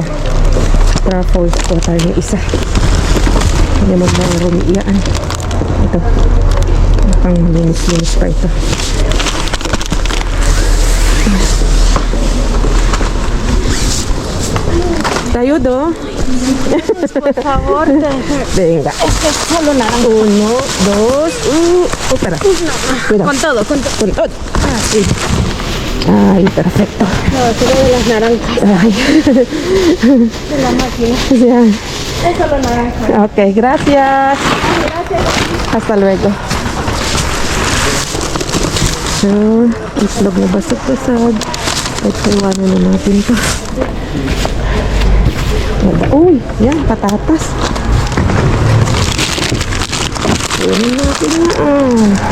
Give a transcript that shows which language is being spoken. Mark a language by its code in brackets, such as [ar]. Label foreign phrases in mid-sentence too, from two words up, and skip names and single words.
[tl] Truffles po tayo ng isa. Hindi naman mayroon iyaan. Ito. Pang linis-linis pa ito. Tayo do. [es] Por favor. Venga. Es que solo naranja. 1, 2, espera. Cuidado. Con todo, con todo. Con todo. Ah, sí. Ay, perfecto. No, solo de las naranjas. Ay. De la máquina. Ya. Es solo naranja. Ok, gracias. Gracias. Hasta luego. [tl] So, itlog na basag-basag. At iwanan na natin to. Uy, yan, patatas. Iwanan natin na.